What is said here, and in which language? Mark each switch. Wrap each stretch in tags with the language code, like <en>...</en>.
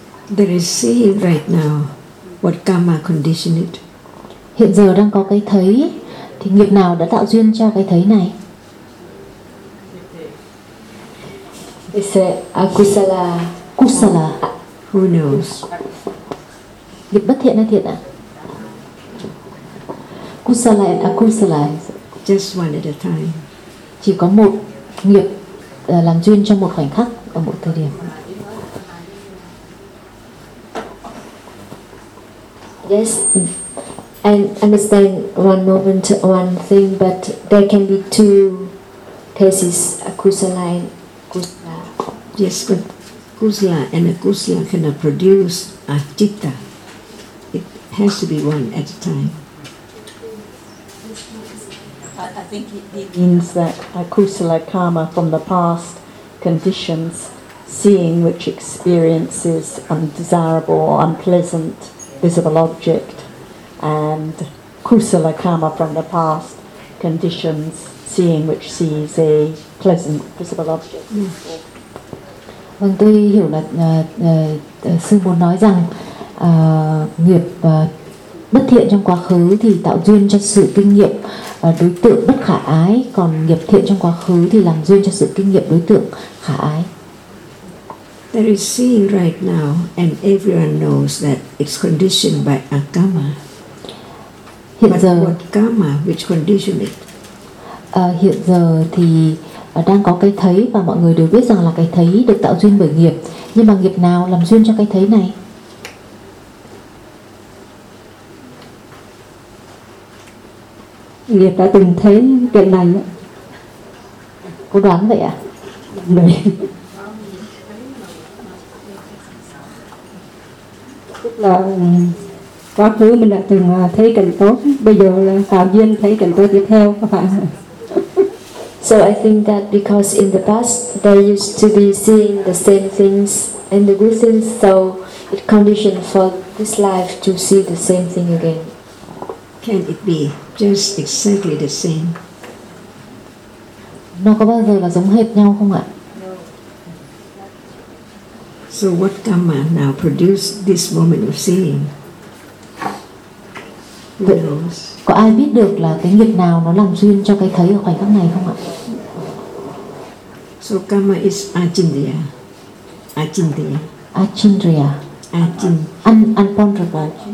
<en>There is seeing right now. What karma condition it?</en> <vi>Hiện giờ đang có cái thấy thì nghiệp nào đã tạo duyên cho cái thấy này?</vi> <en>It's a akusala.</en> <pi>Kusala.</pi> <en>Who knows?</en> <vi>Nghiệp bất thiện hay thiện ạ?</vi> <en>Kusala and akusala. Just one at a time.</en> <vi>Chỉ có một nghiệp làm duyên cho một khoảnh khắc ở một thời điểm.</vi> <en>Yes, and understand one moment, one thing, but there can be two cases, akusala and kusala. Yes, but kusala and akusala cannot produce a citta. It has to be one at a time. I think it means that akusala karma from the past conditions, seeing which experiences undesirable or unpleasant visible object, and kusala karma from the past conditions, seeing which sees a pleasant visible object.</en> <vi>Vâng, tôi hiểu là sư muốn nói rằng nghiệp bất thiện trong quá khứ thì tạo duyên cho sự kinh nghiệm đối tượng bất khả ái, còn nghiệp thiện trong quá khứ thì làm duyên cho sự kinh nghiệm đối tượng khả ái.</vi> <en>There is seeing right now, and everyone knows that it's conditioned by a karma.</en> <vi>Hiện giờ,</vi> <en>what karma, which condition it?</en> <vi>Hiện giờ thì đang có cái thấy và mọi người đều biết rằng là cái thấy được tạo duyên bởi nghiệp. Nhưng mà nghiệp nào làm duyên cho cái thấy này? Nghiệp đã từng thấy cái này. Cô đoán vậy ạ? Đấy. Là quá khứ mình đã từng thấy cảnh tốt, bây giờ là tạo duyên thấy cảnh tốt tiếp theo, có phải không?</vi> <en>So I think that because in the past they used to be seeing the same things and the good things, so it conditioned for this life to see the same thing again. Can it be just exactly the same?</en> <vi>Nó có bao giờ là giống hệt nhau không ạ?</vi> <en>So what karma now produce this moment of seeing? Who knows?</en> <vi>Có ai biết được là cái nghiệp nào nó làm duyên cho cái thấy ở khoảnh khắc này không ạ?</vi> <en>So karma is achindriya. Achindriya.</en> <pi>Achindriya.</pi> <en>Unponderable.</en>